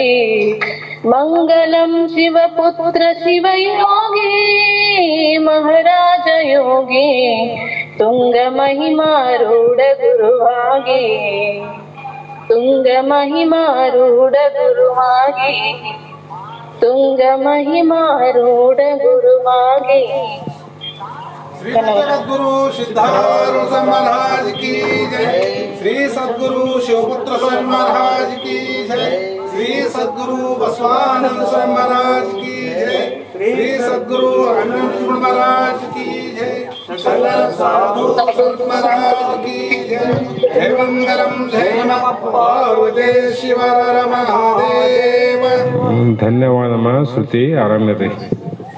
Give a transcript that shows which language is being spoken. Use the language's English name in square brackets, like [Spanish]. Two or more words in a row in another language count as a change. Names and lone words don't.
[Kannada] ಮಂಗಲಂ ಶಿವಪುತ್ರ ಶಿವಯೋಗಿ ಮಹಾರಾಜ ಯೋಗಿ ತುಂಗ ಮಹಿಮಾರೂಢ ಗುರುವಾಗಿ. ತುಂಗ ಮಹಿಮಾರೂಢ ಗುರುವಾಗಿ ತುಂಗ ಮಹಿಮಾರೂಢ ಗುರುವಾಗಿ. [Hindi] श्री सद्गुरु सिद्धारूढ़ स्वामी महाराज की जय. श्री सद्गुरु शिवपुत्र स्वामी महाराज की जय. श्री सद्गुरु बसवानंद स्वामी महाराज की जय. श्री सद्गुरु आनंद महाराज की जय. सकल साधु संत महाराज की जय. [Sanskrit] जय मंगलम जय नमः पार्वती शिव हर महादेव. [Kannada] ಧನ್ಯವಾದಮ್ಮ ಶ್ರುತಿ. ಆರಾಮಿರಿ.